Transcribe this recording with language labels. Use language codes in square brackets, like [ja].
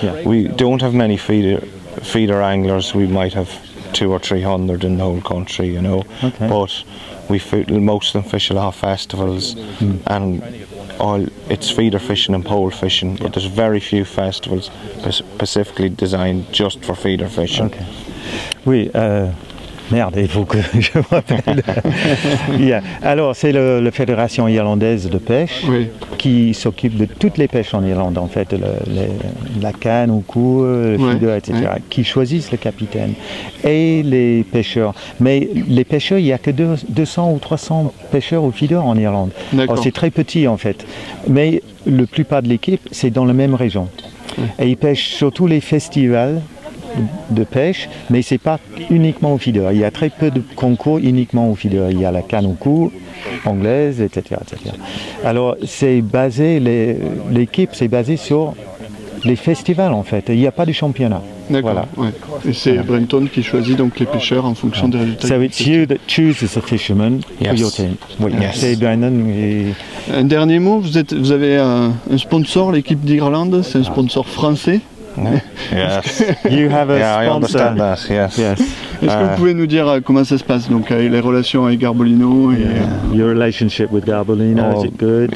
[en] We don't have many feeder anglers. We might have 200 or 300 in the whole country, you know. Okay. But most of them fish a lot of festivals, and it's feeder fishing and pole fishing. But there's very few festivals specifically designed just for feeder fishing. Okay. Oui. [fr] Merde, il faut que je me rappelle. Yeah. Alors, c'est la Fédération irlandaise de pêche qui s'occupe de toutes les pêches en Irlande, en fait, la canne au cou, le feeder, etc., qui choisissent le capitaine et les pêcheurs. Mais les pêcheurs, il n'y a que 200 ou 300 pêcheurs au feeder en Irlande. Alors, c'est très petit, en fait. Mais la plupart de l'équipe, c'est dans la même région. Et ils pêchent surtout les festivals de pêche, mais c'est pas uniquement au feeder. Il y a très peu de concours uniquement au feeder. Il y a la canne au cou, anglaise, etc., etc. Alors c'est basé, l'équipe c'est basé sur les festivals en fait. Il n'y a pas de championnat. D'accord. Voilà. Ouais. Et c'est Brenton qui choisit donc les pêcheurs en fonction des résultats. [en] So it's you that chooses a fisherman for your team. [fr] Oui. [en] Yes. [fr] C'est Brenton. Un dernier mot. Vous avez un sponsor, l'équipe d'Irlande. C'est un sponsor français. [en] Yes. You have a I sponsor. understand that. Yes. [fr] Est-ce que vous pouvez nous dire comment ça se passe donc les relations avec Garbolino et [en] your relationship with Garbolino, is it good?